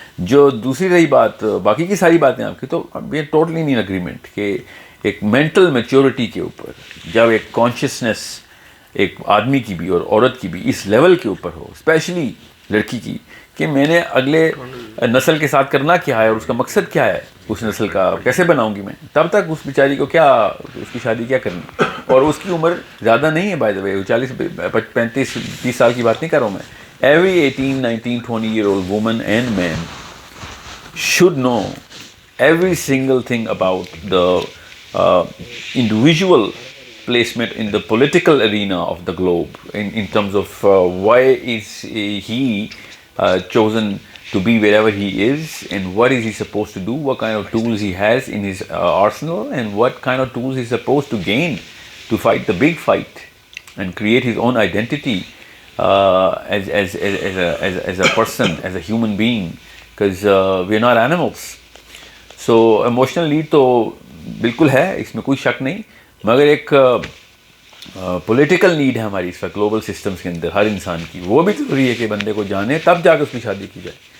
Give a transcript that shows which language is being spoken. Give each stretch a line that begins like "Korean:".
Urdu: جو دوسری رہی بات باقی کی ساری باتیں آپ کی، تو یہ ٹوٹلی نہیں اگریمنٹ کہ ایک مینٹل میچورٹی کے اوپر جب ایک کانشیسنیس ایک آدمی کی بھی اور عورت کی بھی اس لیول کے اوپر ہو، اسپیشلی لڑکی کی، کہ میں نے اگلے نسل کے ساتھ کرنا کیا ہے اور اس کا مقصد کیا ہے، اس نسل کا کیسے بناؤں گی میں، تب تک اس بیچاری کو کیا، اس کی شادی کیا کرنی. اور اس کی عمر زیادہ نہیں ہے بائی دا وے، 40 35 30 سال کی بات نہیں کر رہا ہوں میں.
English: Every 18 19 20-year-old woman and man should know every single thing about the individual placement in the political arena of the globe, in terms of why is he chosen to be wherever he is, and what is he supposed to do, what kind of tools he has in his arsenal, and what kind of tools he's supposed to gain to fight the big fight and create his own identity as a person, as a human being, because we are not animals. So emotional need
Urdu: تو بالکل ہے، اس میں کوئی شک نہیں، مگر ایک political need ہے ہماری اس وقت گلوبل سسٹمس کے اندر ہر انسان کی، وہ بھی ضروری ہے کہ بندے کو جانے تب جا کے اس کی شادی کی جائے.